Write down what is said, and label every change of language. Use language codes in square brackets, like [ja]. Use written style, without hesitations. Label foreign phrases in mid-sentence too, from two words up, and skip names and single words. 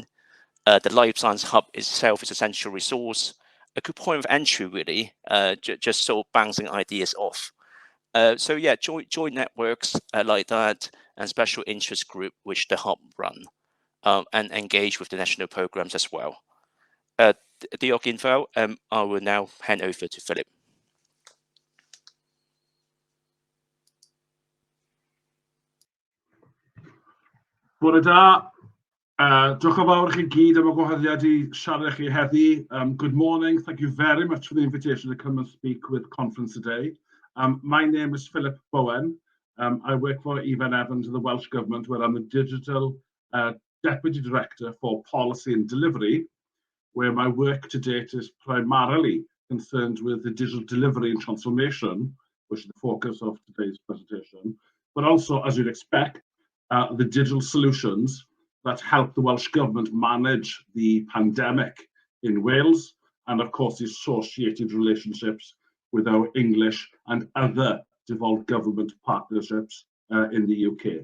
[en] The Life Science Hub itself is an essential resource, a good point of entry, really, just sort of bouncing ideas off. So yeah, join networks like that and special interest group which the hub run, and engage with the national programs as well. [cy] Diolch info. [en] I will now hand over to Philip. [cy] Bore da. Diolch yn fawr i chi gyd am y gwahoddiad I siarad chi heddi. [en] Good morning. Thank you very much for the invitation to come and speak with conference today. My name is Philip Bowen. I work for Evan Evans in the Welsh Government, where I'm the Digital Deputy Director for Policy and Delivery, where my work to date is primarily concerned with the digital delivery and transformation, which is the focus of today's presentation, but also, as you'd expect, the digital solutions that help the Welsh Government manage the pandemic in Wales, and of course the associated relationships with our English and other devolved government partnerships in the UK.